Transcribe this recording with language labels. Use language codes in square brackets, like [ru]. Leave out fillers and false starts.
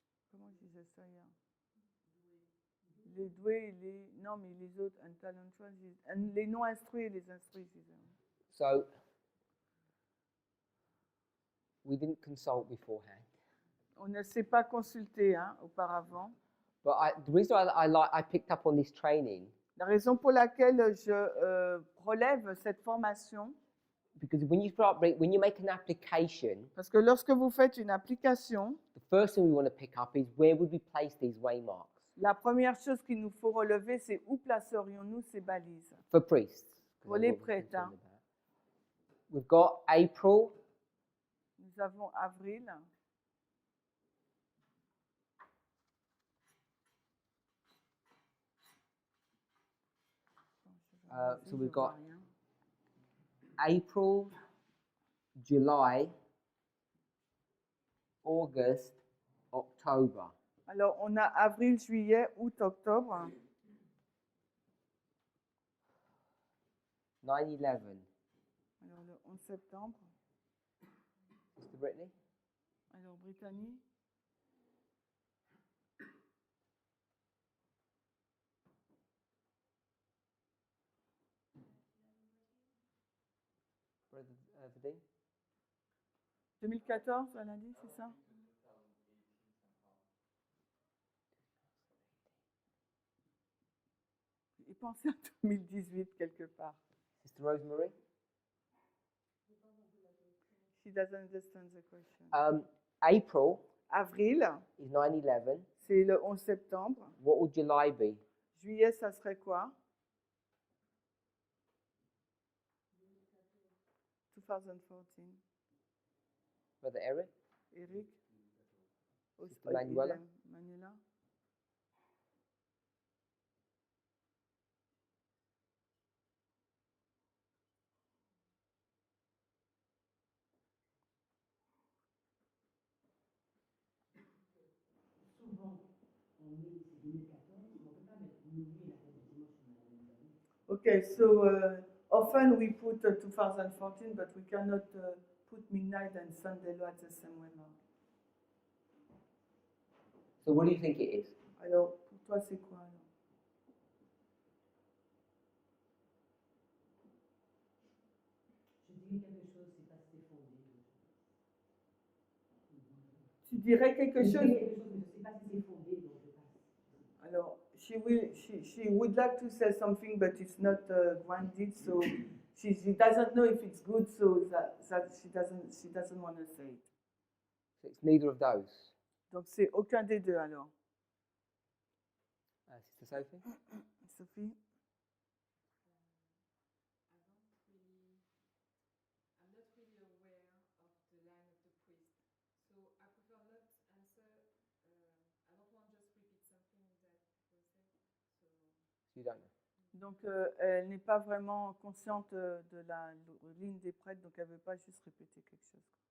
[fr] Comment je disais ça hier? Les doués et les... Non, mais les autres, un talentueux, les non instruits et les instruits, je disais. [en] So we didn't consult beforehand. [fr] On ne s'est pas consulté auparavant. [en] But the reason I picked up on this training, [fr] La raison pour laquelle je relève cette formation, [en] because when you make an application, [fr] parce que lorsque vous faites une application, [en] the first thing we want to pick up is where would we place these waymarks [fr] la première chose qu'il nous faut relever, c'est où placerions-nous ces balises? [en] for priests. [fr] Pour les prêtres, hein. [en] We've got April, [fr] Nous avons avril, [en] so we've got April, July, August, October. [fr] Alors, on a avril, juillet, août, octobre. [en] 9/11. [fr] Alors, le 11 septembre. [en] Sister Brittany? [fr] Alors, Brittany. [en] Brother Vadim? [fr] 2014, elle a dit, c'est ça? Il pensait à 2018 quelque part. [en] Sister Rosemary? She doesn't understand the question. April [fr] Avril, [en] is 9/11. [fr] c'est le 11 septembre. [en] What would July be? [fr] Juillet, ça serait quoi? [en] 2014. Brother Eric? Eric? Sister Manuela? Manuela? [fr] Souvent, on met c'est 2014, mais on ne peut pas mettre minuit et la fête du dimanche sur la même journée. [en] Okay, so often we put 2014, but we cannot put midnight and Sunday law at the same way now. So what do you think it is? [fr] Alors, pour toi, c'est quoi alors? Je dirais quelque chose, c'est pas si c'est fondé. Tu dirais quelque Je chose? dirais quelque chose, mais je ne sais pas si c'est fondé, donc je passe. [en] Alors, she would like to say something, but it's not granted, so she doesn't know if it's good, so that she doesn't want to say it. So it's neither of those. [fr] Donc c'est aucun des deux alors. [en] Sister Sophie? Sophie? I'm not really aware of the line of the priest, so I prefer not answer. I don't want just repeat something that was said. So You don't know. [fr] Donc elle n'est pas vraiment consciente de la ligne des prêtres, donc elle ne veut pas juste répéter quelque chose.